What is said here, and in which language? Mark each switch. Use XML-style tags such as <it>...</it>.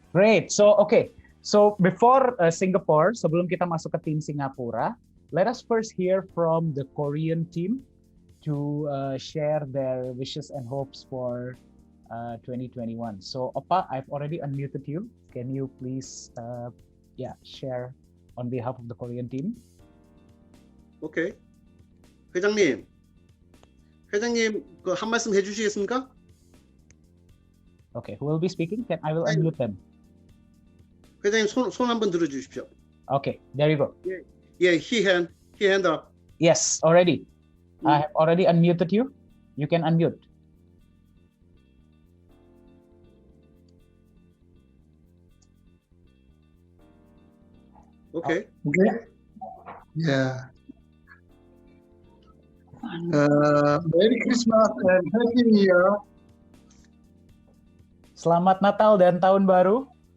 <en>Great. So, okay. So before Singapore,</en> <ms>sebelum kita masuk ke tim Singapura,</ms> <en>let us first hear from the Korean team to share their wishes and hopes for 2021. So, Oppa, I've already unmuted you. Can you please, share on behalf of the Korean team?</en> <ko>오케이. 회장님 그 한 말씀 해주시겠습니까?</ko> <en>Okay, who will be speaking? I will unmute them.</en> <ko>회장님 손 한번 들어주십시오.</ko> <en>Okay, there you go. Yeah, he hand up. Yes, already. I have already unmuted you. You can unmute. Okay. Okay. Yeah. Merry Christmas and Happy New Year.</en> <ms>Selamat Natal dan Tahun Baru.</ms>